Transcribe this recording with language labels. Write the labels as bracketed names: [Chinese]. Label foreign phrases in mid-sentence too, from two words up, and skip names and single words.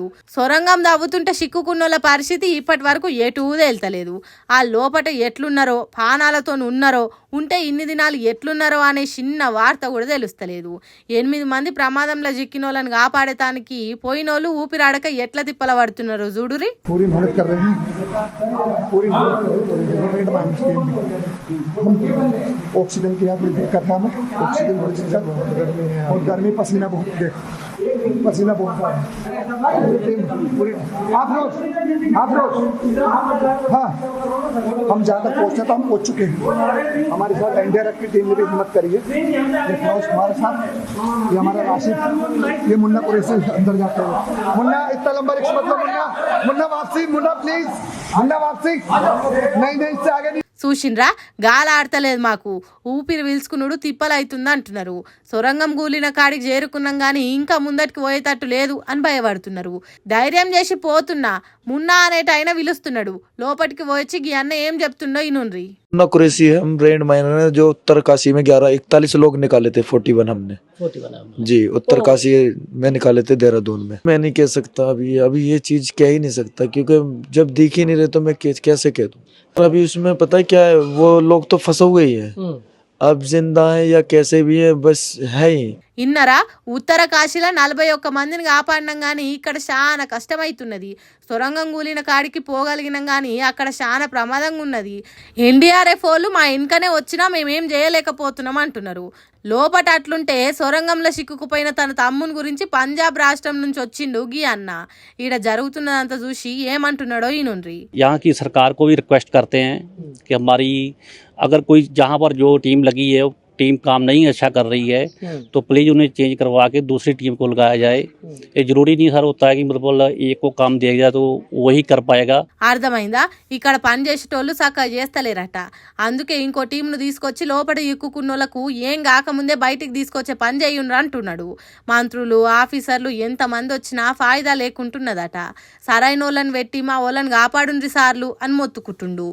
[Telugu] సొరంగం తవ్వుతుంటే చిక్కుకున్నోళ్ళ పరిస్థితి ఇప్పటి వరకు ఎటూ తేల్తలేదు. ఆ లోపట ఎట్లున్నారో, పానాలతో ఉన్నారో, ఉంటే ఇన్ని దినాలు ఎట్లున్నారో అనే చిన్న వార్త కూడా తెలుస్తలేదు. 8 మంది ప్రమాదంలో చిక్కినోళ్ళని కాపాడటానికి పోయినోళ్ళు ఊపిరాడక ఎట్లా తిప్పల పడుతున్నారు చూడురి. [Hindi] ऑक्सीजन की यहाँ दिक्कत है हमें, ऑक्सीजन और गर्मी पसीना बहुत देखो, पसीना बहुत आप रोज हाँ हम ज़्यादा पहुँचे तो हम पहुँच चुके हैं. हमारे साथ एनडीआरएफ की टीम ने भी हिम्मत करी है. हमारे साथ ये हमारा राशिद, ये मुन्ना कुरैशी अंदर जाते हैं. मुन्ना इतना लंबा रिक्स मतलब मुन्ना वापसी, मुन्ना प्लीज, मुन्ना वापसी नहीं इससे आगे नहीं. [Telugu] చూసిండ్రా, గాలి ఆడతలేదు, మాకు ఊపిరి పీల్చుకున్నాడు తిప్పలవుతుంది అంటున్నారు. సొరంగం కూలిన కాడికి చేరుకున్నాం కానీ ఇంకా ముందటికి పోయేటట్టు లేదు అని భయపడుతున్నారు. ధైర్యం చేసి పోతున్నా మున్నా అనేటైనా పిలుస్తున్నాడు. లోపలికి వచ్చి గీ అన్న ఏం చెప్తుండో ఇనుండ్రి. [Hindi] मुन्ना कुरैशी है, हम रेंड माइनर ने जो उत्तरकाशी में 41 लोग निकाले थे. 41 हमने जी उत्तरकाशी में निकाले थे, देहरादून में. मैं नहीं कह सकता अभी ये चीज कह ही नहीं सकता, क्योंकि जब दिख ही नहीं रहे तो मैं कैसे कह दूं. अभी उसमें पता है क्या है, वो लोग तो फंसे हुए ही है. अब जिंदा है या कैसे भी है बस है ही. [Telugu] ఇన్నరా, ఉత్తర కాశీలో 41 మందిని కాపాడినాం కానీ ఇక్కడ చాలా కష్టమవుతున్నది. సొరంగం కూలిన కాడికి పోగలిగినాం కానీ అక్కడ చాలా ప్రమాదంగా ఉన్నది. ఎన్డీఆర్ఎఫ్ వాళ్ళు మా వెనుకనే వచ్చినా మేమేం చేయలేకపోతున్నాం అంటున్నారు. లోపట అట్లుంటే సొరంగంలో చిక్కుకుపోయిన తన తమ్ముని గురించి పంజాబ్ రాష్ట్రం నుంచి వచ్చిండు గీ అన్న. ఈడ జరుగుతున్నదంతా చూసి ఏమంటున్నాడో ఈనుండ్రి. [Hindi] यहाँ की सरकार को भी रिक्वेस्ट करते हैं कि हमारी अगर कोई जहाँ पर जो टीम लगी है टीम काम नहीं अच्छा कर रही है तो प्लीज़ उन्हें चेंज करवा के दूसरी टीम को लगाया जाए. ये जरूरी नहीं सर होता है कि मतलब एक को काम दिया जाए तो वही कर पाएगा. [Telugu] అర్థమైందా, ఇక్కడ పని చేసేటోళ్ళు చక్కగా చేస్తలేరట. అందుకే ఇంకో టీంను తీసుకొచ్చి లోపల ఇక్కుకున్నోళ్లకు ఏం కాకముందే బయటికి తీసుకొచ్చే పని చేయుండ్రు అంటున్నాడు. మంత్రులు ఆఫీసర్లు ఎంతమంది వచ్చినా ఫాయిదా లేకుంటున్నదట. సరైన వాళ్ళని పెట్టి మా వాళ్ళని కాపాడుండ్రి సార్లు అని మొత్తుకుంటుండు.